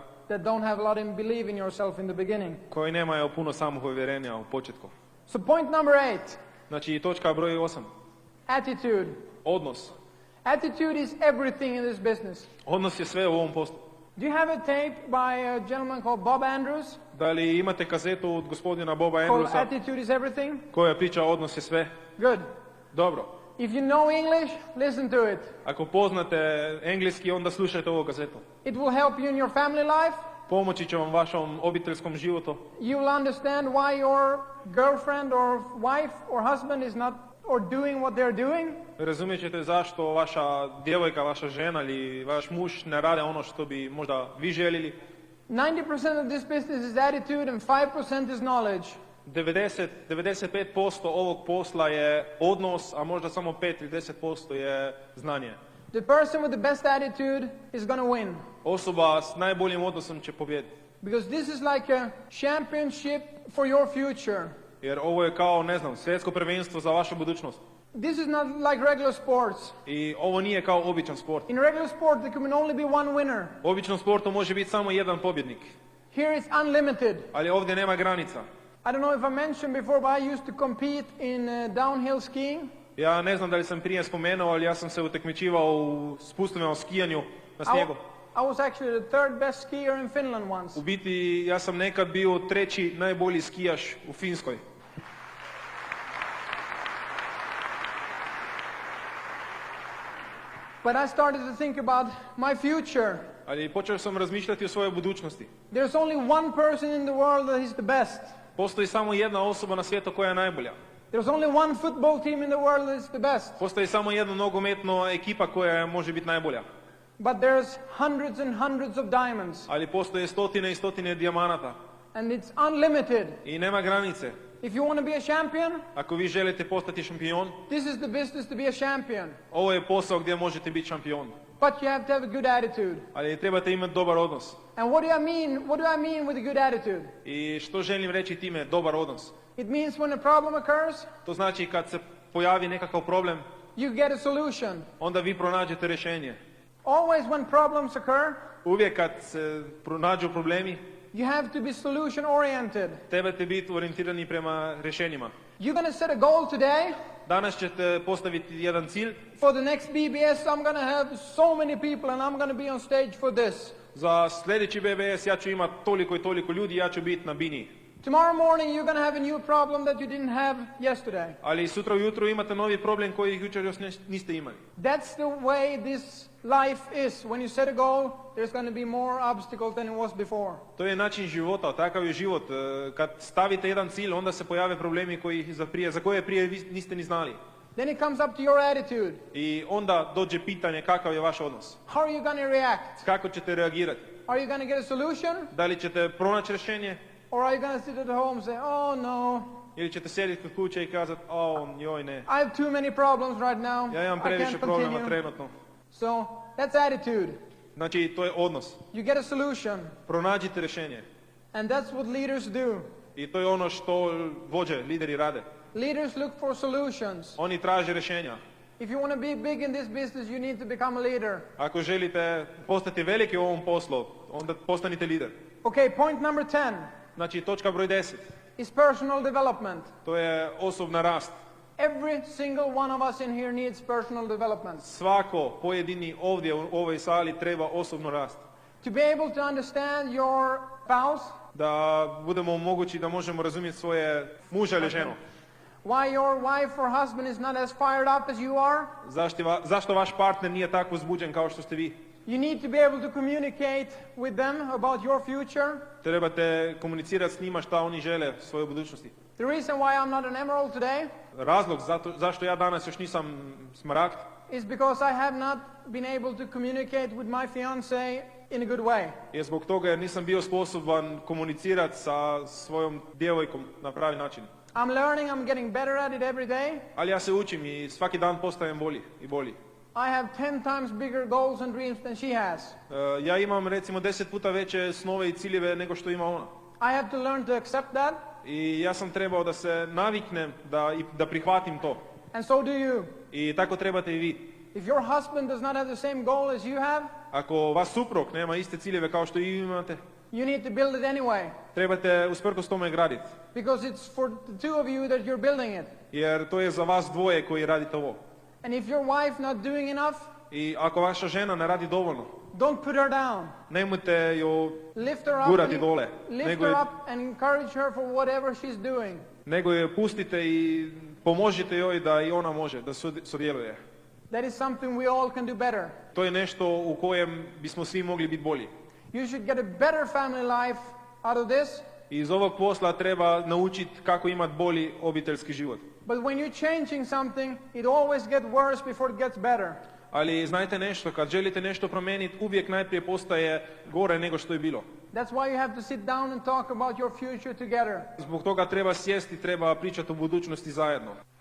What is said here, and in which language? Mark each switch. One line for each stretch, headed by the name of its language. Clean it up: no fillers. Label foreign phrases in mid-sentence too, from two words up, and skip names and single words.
English: that don't have a lot of believe in yourself in the beginning.
Croatian: Koji nemaju puno samopovjerenja u početku.
English: So point number 8,
Croatian: Znači točka broj 8.
English: attitude.
Croatian: Odnos.
English: Attitude is everything in this business.
Croatian: Odnos je sve u ovom poslu.
English: Do you have a tape by a gentleman called Bob Andrews
Croatian: Da li imate kazetu od gospodina Boba
English: called
Croatian: Andrewsa
English: Attitude is Everything?
Croatian: koja priča odnos je sve?
English: Good.
Croatian: Dobro.
English: If you know English, listen to it.
Croatian: Ako poznate engleski, onda slušajte ovu kazetu.
English: It will help you in your family life.
Croatian: Pomoći će vam vašom obiteljskom životu.
English: You will understand why your girlfriend or wife or husband is not or doing what they're doing.
Croatian: Razumijet ćete zašto vaša djevojka, vaša žena ili vaš muž ne rade ono što bi možda vi željeli.
English: 90% of this business is attitude and 5% is knowledge.
Croatian: 95% ovog posla je odnos, a možda samo 5 ili 10% je znanje.
English: The person with the best attitude is going to win.
Croatian: Osoba s najboljim odnosom će pobijediti.
English: Because this is like a championship for your future.
Croatian: Jer ovo je kao, ne znam, svjetsko prvenstvo za vašu budućnost.
English: This is not like regular sports.
Croatian: I ovo nije kao običan sport.
English: In regular sport there can only be one winner.
Croatian: U običnom sportu može biti samo jedan pobjednik.
English: Here it's unlimited.
Croatian: Ali ovdje nema granica.
English: I don't know if I mentioned before, but I used to compete in downhill skiing.
Croatian: Ja ne znam da li sam prije spomenuo, ali ja sam se utakmičivao u spustovom skijanju na snijegu.
English: I was actually the third best skier in Finland once.
Croatian: U biti, ja sam nekad bio treći najbolji skijaš u Finskoj.
English: But I started to think about my future.
Croatian: Ali počeo sam razmišljati o svojoj budućnosti.
English: There's only one person in the world that is the best.
Croatian: Postoji samo jedna osoba na svijetu koja je najbolja.
English: There's only one football team in the world that is the best.
Croatian: Postoji samo jedna nogometna ekipa koja može biti najbolja.
English: But there's hundreds and hundreds of diamonds.
Croatian: Ali postoje stotine i stotine dijamanata.
English: And it's unlimited.
Croatian: I nema granice.
English: If you want to be a champion,
Croatian: Ako vi želite postati šampion,
English: this is the business to be a champion.
Croatian: ovo je posao gdje možete biti šampion.
English: But you have to have a good attitude.
Croatian: Ali trebate imati dobar odnos.
English: And what do I mean with a good attitude?
Croatian: I što želim reći time dobar odnos?
English: It means when a problem occurs,
Croatian: To znači kad se pojavi nekakav problem,
English: you get a solution.
Croatian: onda vi pronađete rješenje.
English: Always when problems occur,
Croatian: Uvijek kad se pronađu problemi,
English: you have to be solution oriented.
Croatian: trebate biti orijentirani prema rješenjima.
English: You're going to set a goal today.
Croatian: Danas ćete postaviti jedan cilj.
English: For the next BBS, I'm going to have so many people and I'm going to be on stage for this.
Croatian: Za sljedeći BBS ja ću imati toliko i toliko ljudi, ja ću biti na bini.
English: Tomorrow morning, you're going to have a new problem that you didn't have yesterday.
Croatian: Ali sutra ujutro imate novi problem koji jučer još niste imali.
English: That's the way this life is. When you set a goal, there's going to be more obstacles than it was before.
Croatian: To je način života, takav je život. Kad stavite jedan cilj, onda se pojave problemi za koje prije niste ni znali.
English: Then it comes up to your attitude.
Croatian: I onda dođe pitanje kakav je vaš odnos.
English: How are you going to react?
Croatian: Kako ćete reagirati?
English: Are you going to get a solution?
Croatian: Da li ćete pronaći rješenje?
English: Or are you going to sit at home and say, oh no,
Croatian: Ili ćete sjediti kod kuće i kazati, joj ne.
English: I have too many problems right now.
Croatian: Ja imam
English: I
Croatian: previše
English: can't
Croatian: problema
English: continue.
Croatian: trenutno.
English: So that's attitude.
Croatian: Znači, to je odnos.
English: You get a solution.
Croatian: Pronađite rješenje.
English: And that's what leaders do.
Croatian: I to je ono što vođe, lideri rade.
English: Leaders look for solutions.
Croatian: Oni traže rješenja.
English: If you want to be big in this business, you need to become a leader.
Croatian: Ako želite postati veliki u ovom poslu, onda postanite lider.
English: Okay, point number 10
Croatian: Znači, točka broj 10.
English: is personal development.
Croatian: To je osobna rast.
English: Every single one of us in here needs personal development.
Croatian: Svako pojedini ovdje u ovoj sali treba osobno rast.
English: To be able to understand your spouse,
Croatian: Da budemo mogući da možemo razumjeti svoje muža ili ženu.
English: why your wife or husband is not as fired up as you are.
Croatian: Zašto vaš partner nije tako uzbuđen kao što ste vi?
English: You need to be able to communicate with them about your future.
Croatian: Trebate komunicirati s njima šta oni žele u svojoj budućnosti.
English: The reason why I'm not an emerald today
Croatian: Razlog zašto ja danas još nisam smaragd
English: is because I have not been able to communicate with my fiancée in a good way.
Croatian: je zbog toga jer nisam bio sposoban komunicirati sa svojom djevojkom na pravi način.
English: I'm learning, I'm getting better at it every day.
Croatian: Ali ja se učim i svaki dan postajem bolji i bolji.
English: I have 10 times bigger goals and dreams than she has.
Croatian: Ja imam recimo 10 puta veće snove i ciljeve nego što ima ona.
English: I have to learn to accept that.
Croatian: I ja sam trebao da se naviknem da prihvatim to.
English: And so do you.
Croatian: I tako trebate i vi.
English: If your husband does not have the same goal as you have,
Croatian: Ako vas suprug nema iste ciljeve kao što i vi imate,
English: you need to build it anyway.
Croatian: trebate usprkos tome graditi.
English: Because it's for the two of you that you're building it.
Croatian: Jer to je za vas dvoje koji radite ovo.
English: And if your wife not doing enough,
Croatian: I ako vaša žena ne radi dovoljno,
English: don't put her down.
Croatian: nemojte ju
English: Lift her up,
Croatian: gurati dole.
English: lift her up and encourage her for whatever she's doing.
Croatian: Nego je pustite i pomožite joj da i ona može, da sudjeluje.
English: That is something we all can do better.
Croatian: To je nešto u kojem bismo svi mogli biti bolji.
English: You should get a better family life out of this.
Croatian: I iz ovog posla treba naučiti kako imati bolji obiteljski život.
English: But when you're changing something, it always gets worse before it gets better.
Croatian: Ali znajte nešto, kad želite nešto promijeniti, uvijek najprije postaje gore nego što je bilo.
English: That's why you have to sit down and talk about your future together.
Croatian: Zbog toga treba sjesti, treba pričati o budućnosti zajedno.